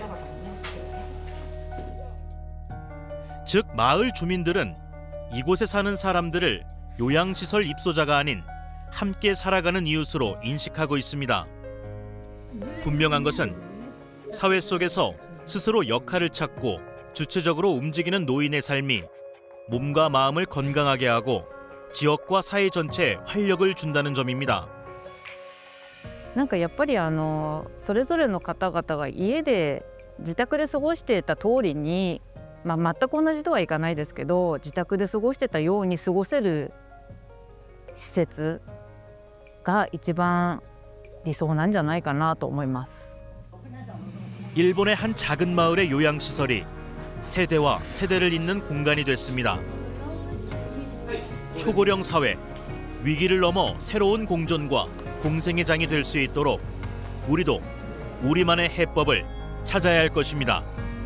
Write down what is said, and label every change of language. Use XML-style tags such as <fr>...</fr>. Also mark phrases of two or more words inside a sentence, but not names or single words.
<ko>즉 마을 주민들은 이곳에 사는 사람들을 요양시설 입소자가 아닌 함께 살아가는 이웃으로 인식하고 있습니다. 분명한 것은 사회 속에서 스스로 역할을 찾고 주체적으로 움직이는 노인의 삶이 몸과 마음을 건강하게 하고 지역과 사회 전체에 활력을 준다는 점입니다.</ko> <ja>なんかやっぱりそれぞれの方々が家で自宅で過ごしていた通りに、全く同じとはいかないですけど、自宅で過ごしてたように過ごせる施設が一番理想なんじゃないかなと思います。</ja> <ko>일본의 한 작은 마을의 요양시설이 세대와 세대를 잇는 공간이 됐습니다. 초고령 사회, 위기를 넘어 새로운 공존과 공생의 장이 될 수 있도록 우리도 우리만의 해법을 찾아야 할 것입니다.</ko>